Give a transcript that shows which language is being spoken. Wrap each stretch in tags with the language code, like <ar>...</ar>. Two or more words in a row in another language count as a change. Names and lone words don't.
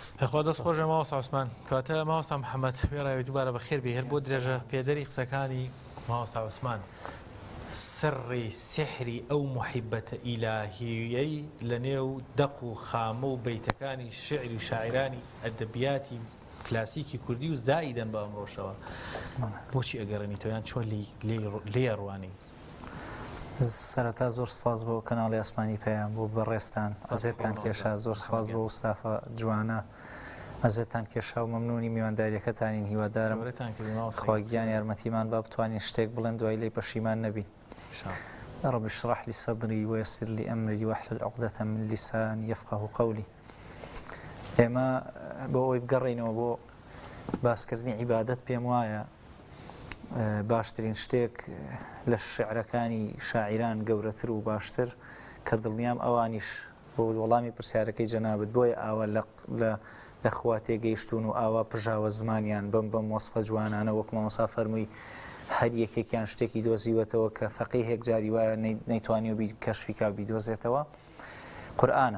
<ckb>خوا دەست خۆشە ماوەسا عوسمان کاتە ماوەسا محەممەد وێڕاوی دووبارە بەخێر بێ هەر بۆ درێژە پێدەری قسەکانی ماوەسا عوسمان سڕی سحری ئەو محیبەتە ئیلاهیەی لە نێو دەق و خامە و بەیتەکانی شعری و شاعرانی ئەدەبیاتی کلاسیکی کوردی و زائیدەن بە ئەمڕۆژەوە بۆچی ئەگەڕێنی تۆیان چۆن لێ ڕوانی سەرەتا زۆر سپاس بۆ کەناڵی ئاسمانی پێیان بۆ بەڕێستان ئەزێتان کێشا زۆر سپاس بۆ وستافە جوانە ئەزێتان کێشا و مەمنونی میوانداریەکەتانین هیوادارم خواگیان یارمەتیمان با بتوانین شتێک بڵێن دوای لێی پەشیمان نەبین</ckb> <ar>رب اشرح لي صدري ويسر لي أمري واحلل عقدة من لساني يفقه قولي</ar> <ckb>ئێمە بۆ ئەوی بگەڕێینەوە بۆ باسکردنی عیبادەت پێم وایە باشترین شتێک لە شعرەکانی شاعیران گەورەتر و باشتر کە دڵنیام ئەوانیش بۆ وەڵامی پرسیارەکەی جەنابەت بۆیە ئاوا لە خوا تێگەیشتون و ئاوا پژاوە زمانیان بەم وەسفە جوانانە وەک مامۆستا فەرمووی هەر یەکێکیان شتێکی دۆزیوەتەوە کە فەقیهێک جاری وایە نەیتوانیوە کەشفیکا بیدۆزێتەوە قورئانە.</ckb>